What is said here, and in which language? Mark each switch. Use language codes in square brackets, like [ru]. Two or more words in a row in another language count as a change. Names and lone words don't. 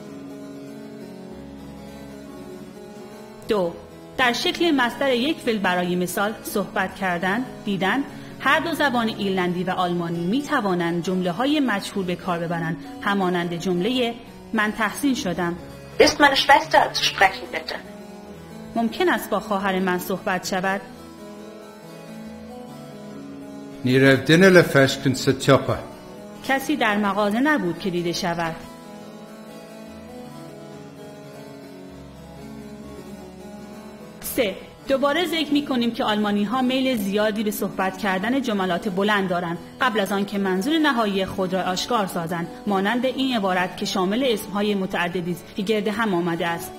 [fa] 2. در شکل مصدر یک فعل برای مثال صحبت کردن، دیدن. هر دو زبان ایرلندی و آلمانی می‌توانند جمله‌های مجهول به کار ببرند، همانند جمله من تحسین شدم. [de] Ist meine Schwester zu sprechen bitte? [fa] ممکن است با خواهر من صحبت شود؟ [ga] Ní raibh duine le feiscin sa tiopa. [fa] کسی در مغازه نبود که دیده شود. 3. دوباره ذکر می‌کنیم که آلمانی‌ها میل زیادی به صحبت کردن جملات بلند دارند قبل از آن که منظور نهایی خود را آشکار سازند، مانند این عبارت که شامل اسم‌های متعددی است که گرد هم آمده است.